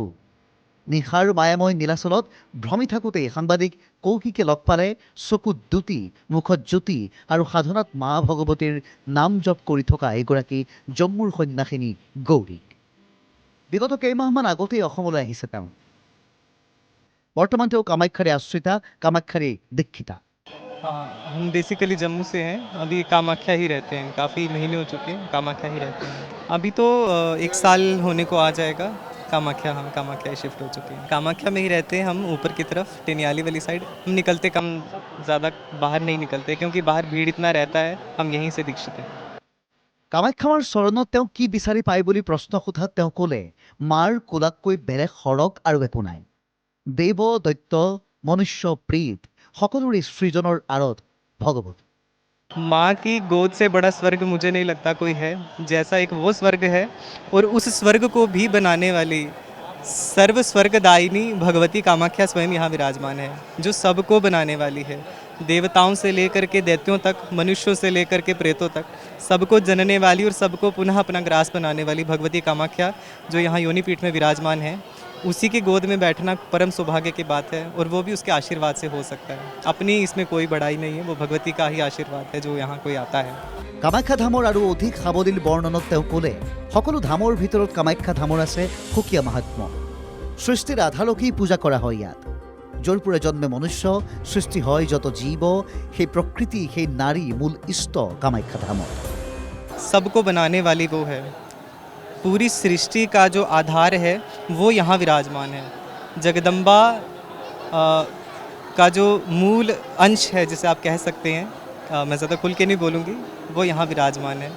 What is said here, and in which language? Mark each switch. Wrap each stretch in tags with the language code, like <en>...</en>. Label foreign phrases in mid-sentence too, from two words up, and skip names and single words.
<as>নিশাৰ মায়াময় নীলাচলত ভ্ৰমি থাকোঁতেই সাংবাদিক কৌশিকে লগ পালে চকুত দুটি, মুখত জ্যোতি আৰু সাধনাত মা ভগৱতীৰ নাম জপ কৰি থকা এগৰাকী জম্মুৰ সন্ন্যাসিনী গৌৰীক। বিগত কেইমাহমান আগতেই অসমলৈ আহিছে তেওঁ। বৰ্তমান তেওঁ কামাখ্যাৰে আশ্ৰিতা, কামাখ্যাৰে দীক্ষিতা।</as> <hi>हाँ, हम बेसिकली जम्मू से हैं। अभी कामाख्या ही रहते हैं, काफ़ी महीने हो चुके हैं, कामाख्या ही रहते हैं। अभी तो 1 साल होने को आ जाएगा। कामाख्या, हाँ, कामाख्या ही शिफ्ट हो चुके हैं। कामाख्या में ही रहते हैं हम, ऊपर की तरफ टेनियाली वाली साइड। हम निकलते कम, ज़्यादा बाहर नहीं निकलते क्योंकि बाहर भीड़ इतना रहता है, हम यहीं से दीक्षित हैं।</hi> <as>কামাখ্যাৰ চৰণত তেওঁ কি বিচাৰি পায় বুলি প্ৰশ্ন সোধাত তেওঁ ক'লে, মাৰ কোলাতকৈ বেলেগ সৰগ আৰু একো নাই। দেৱ, দৈত্য, মনুষ্য, প্ৰেত সকলোৰে সৃজনৰ আঁৰত ভগৱত।</as> <hi>माँ की गोद से बड़ा स्वर्ग मुझे नहीं लगता कोई है। जैसा एक वो स्वर्ग है और उस स्वर्ग को भी बनाने वाली सर्व स्वर्गदायिनी भगवती कामाख्या स्वयं यहाँ विराजमान है, जो सबको बनाने वाली है। देवताओं से लेकर के दैत्यों तक, मनुष्यों से लेकर के प्रेतों तक सबको जनने वाली और सबको पुनः अपना ग्रास बनाने वाली भगवती कामाख्या जो यहाँ योनिपीठ में विराजमान है, उसी की गोद में बैठना परम सौभाग्य की बात है और वो भी उसके आशीर्वाद से हो सकता है। अपनी इसमें कोई बड़ाई नहीं है, वो भगवती का ही आशीर्वाद है जो यहाँ कोई आता है।</hi> <as>কামাখ্যা ধামৰ আৰু অধিক সাৱলীল বৰ্ণনত তেওঁ ক'লে, সকলো ধামৰ ভিতৰত কামাখ্যা ধামৰ আছে সুকীয়া মাহাত্ম্য। সৃষ্টিৰ আধাৰকেই পূজা কৰা হয় ইয়াত। য'ৰ পৰা জন্মে মনুষ্য, সৃষ্টি হয় যত জীৱ, সেই প্ৰকৃতি, সেই নাৰী মূল ইষ্ট কামাখ্যা ধামৰ।</as> <hi>सबको बनाने वाली वो है, पूरी सृष्टि का जो आधार है वो यहाँ विराजमान है। जगदम्बा का जो मूल अंश है जिसे आप कह सकते हैं, मैं ज़्यादा खुल के नहीं बोलूँगी, वो यहाँ विराजमान है।</hi>